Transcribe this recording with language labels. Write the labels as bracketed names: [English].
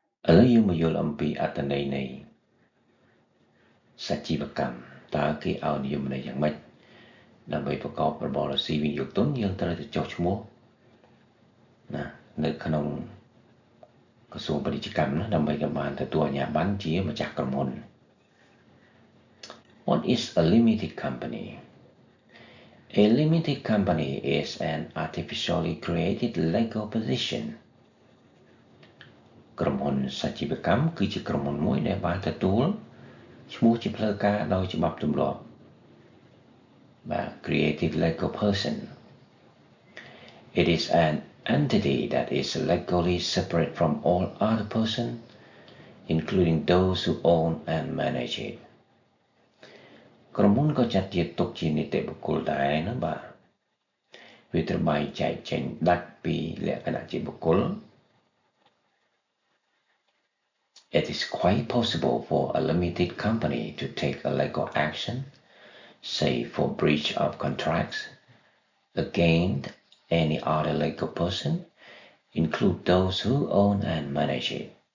[Khmer] ឡូវយើងមកយល់អំពីអត្ថន័យនៃសច្ជីវកម្មតើគេឲ្យនិយមន័យយ៉ាងម៉េចដើម្បីប្រកបរបរស៊ីវិនិយោគទុនយើងត្រូវទៅចុះឈ្មោះណានៅក្នុងក្រសួងពាណិជ្ជកម្មណាដើម្បីបានទទួលអាជ្ញាប័ណ្ណជាម្ចាស់ក្រុមហ៊ុន [English] What is a limited company? A limited company is an artificially created legal position. [Khmer] ក្រុមហ៊ុនសច្ជីវកម្មគឺជាក្រុមហ៊ុនមួយដែលបានទទួលឈ្មោះជាផ្លូវការដោយច្បាប់ទម្លាប់បាទ [English] created legal person. It is an entity that is legally separate from all other persons, including those who own and manage it. [Khmer] ក្រុមហ៊ុនក៏ចាត់ជាទុកជានីតិបុគ្គលដែរណាបាទវាត្រូវបែងចែកចេញដាច់ពីលក្ខណៈជាបុគ្គល [English] It is quite possible for a limited company to take a legal action, say for breach of contracts, against any other legal person, include those who own and manage it.